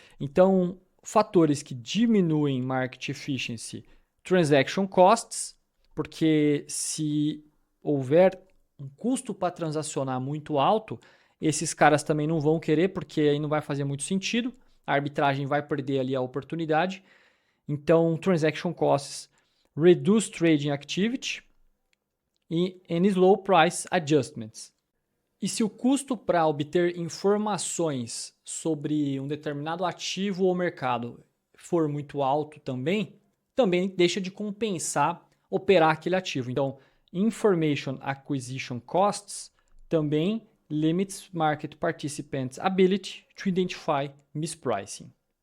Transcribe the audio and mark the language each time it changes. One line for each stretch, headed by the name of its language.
Portuguese: Então, fatores que diminuem
English: market efficiency, transaction costs,
Portuguese: porque se houver um custo para transacionar muito alto, esses caras também não vão querer, porque aí não vai fazer muito sentido, a arbitragem vai perder ali a oportunidade.
English: Então, transaction costs, reduce trading activity e slow price adjustments.
Portuguese: E se o custo para obter informações sobre um determinado ativo ou mercado for muito alto também deixa de compensar operar aquele ativo.
English: Então, information acquisition costs também limits market participants' ability to identify mispricing.